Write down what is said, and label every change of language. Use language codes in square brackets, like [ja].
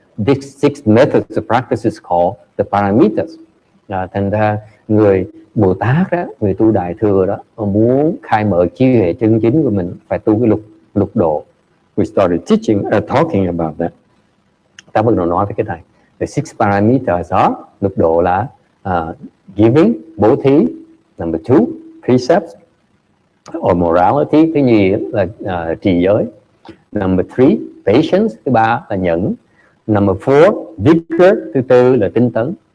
[en] These 6 methods of practice is called the paramitas. [vi] Thành ra người Bồ Tát đó, người tu Đại Thừa đó, muốn khai mở trí huệ chân chính của mình phải tu cái lục độ. [en] We started talking about that. [vi] Ta bắt đầu nói về cái này. [en] The 6 paramitas are, [vi] lục độ là [en] giving, [vi] bố thí. [en] Number 2, precepts or morality, [vi] thứ nhì là trì giới. [en] Number 3, patience, [vi] thứ ba là nhẫn. [en] Number 4, vigor, [vi] thứ tư là tinh tấn.